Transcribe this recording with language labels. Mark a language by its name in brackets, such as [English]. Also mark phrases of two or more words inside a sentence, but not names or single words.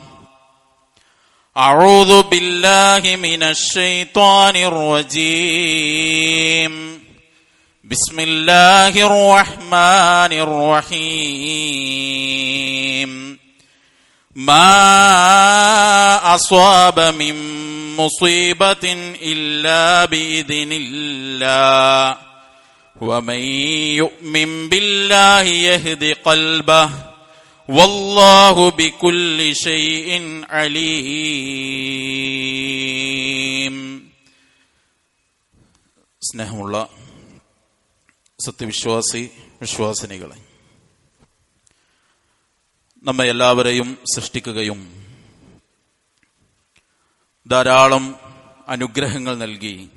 [Arabic] أعوذ بالله من الشيطان الرجيم بسم الله الرحمن الرحيم ما أصاب من مصيبة إلا بإذن الله ومن يؤمن بالله يهد قلبه والله بكل شيء عليم. [Malayalam] സ്നേഹമുള്ള വിശ്വാസിനികളെ, നമ്മെ എല്ലാവരെയും സൃഷ്ടിക്കുകയും ധാരാളം അനുഗ്രഹങ്ങൾ നൽകി